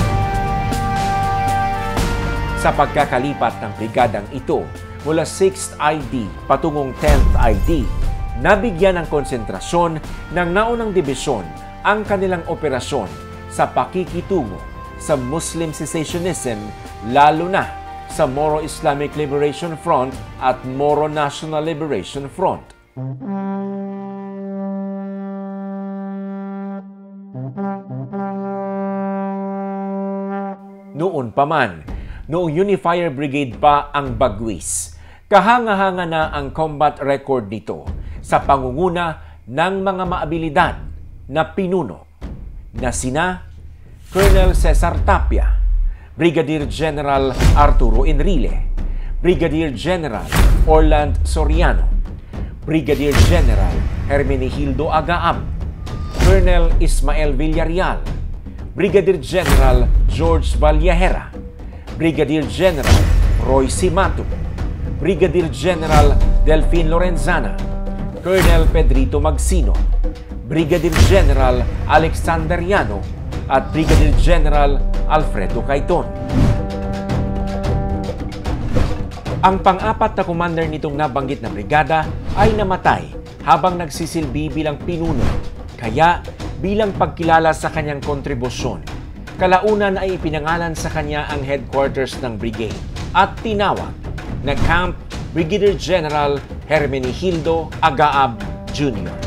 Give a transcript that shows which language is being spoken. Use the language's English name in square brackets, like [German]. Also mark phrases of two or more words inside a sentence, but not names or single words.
[Filipino] Sa pagkakalipat ng brigadang ito mula 6th ID patungong 10th ID, nabigyan ng konsentrasyon ng naunang dibisyon ang kanilang operasyon sa pakikitungo sa [English] Muslim cessationism, [Filipino] lalo na sa Moro Islamic Liberation Front at Moro National Liberation Front. Noon pa man, noong Unifier Brigade pa ang Bagwis, kahanga-hanga na ang [English] combat record [Filipino] nito sa pangunguna ng mga maabilidad na pinuno na sina Colonel Cesar Tapia, Brigadier General Arturo Enrile, Brigadier General Orland Soriano, Brigadier General Hermenegildo Agaab, Colonel Ismael Villarreal, Brigadier General George Vallejera, Brigadier General Roy Simatu, Brigadier General Delfin Lorenzana, Colonel Pedrito Magsino, Brigadier General Alexander Llano at Brigadier General Alfredo Caiton. Ang pang-apat na commander nitong nabanggit na brigada ay namatay habang nagsisilbi bilang pinuno, kaya bilang pagkilala sa kanyang kontribusyon, kalaunan ay ipinangalan sa kanya ang headquarters ng brigade at tinawag na Camp Brigadier General Hermenegildo Agaab Jr.